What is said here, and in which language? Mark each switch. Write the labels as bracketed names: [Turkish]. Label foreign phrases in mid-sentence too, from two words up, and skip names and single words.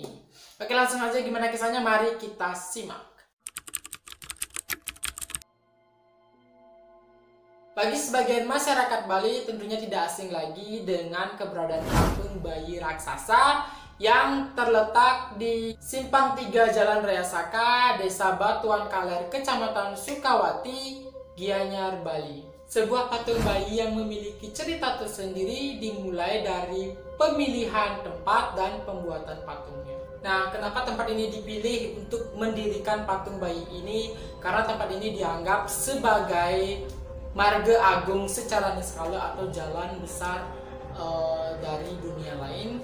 [Indonesian] Oke, langsung aja gimana kisahnya, mari kita simak. Bagi sebagian masyarakat Bali tentunya tidak asing lagi dengan keberadaan patung bayi raksasa yang terletak di Simpang 3 Jalan Raya Saka, Desa Batuan Kaler, Kecamatan Sukawati, Gianyar, Bali. Sebuah patung bayi yang memiliki cerita tersendiri dimulai dari pemilihan tempat dan pembuatan patungnya. Nah, kenapa tempat ini dipilih untuk mendirikan patung bayi ini? Karena tempat ini dianggap sebagai marga agung secara niskala atau jalan besar dari dunia lain.